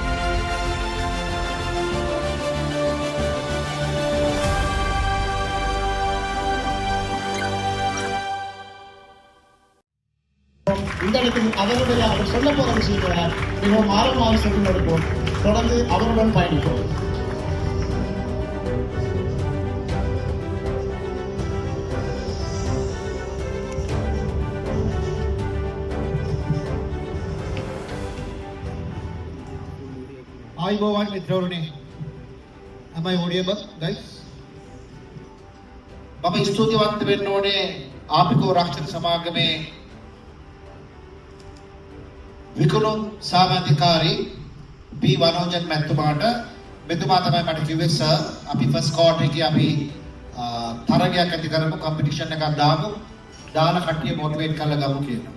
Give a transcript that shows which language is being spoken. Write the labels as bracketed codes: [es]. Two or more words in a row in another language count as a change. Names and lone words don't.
[ta] இந்த இடத்தில் அவர் சொல்ல போற விஷயங்களை மிகவும் ஆர்வமாக சென்று கொடுப்போம் தொடர்ந்து அவருடன் பயணிப்போம். [si] ආයුබෝවන් මිත්‍රවරුනි. [en] Am I audible, guys? [si] මම ස්තුතිවන්ත වෙන්න ඕනේ ආපිකෝ රක්ෂණ සමාගමේ විකුණුම් සාමාධිකාරී පී වනෝජන් මැතිතුමාට. මෙතුමා තමයි මට කිව්වේ සර් අපි [en] first quarter [si] එකේ අපි තරගයක් ඇති කරමු කම්පිටිෂන් එකක් දාමු දාන කට්ටිය මොටිවේට් කරලා ගමු කියලා.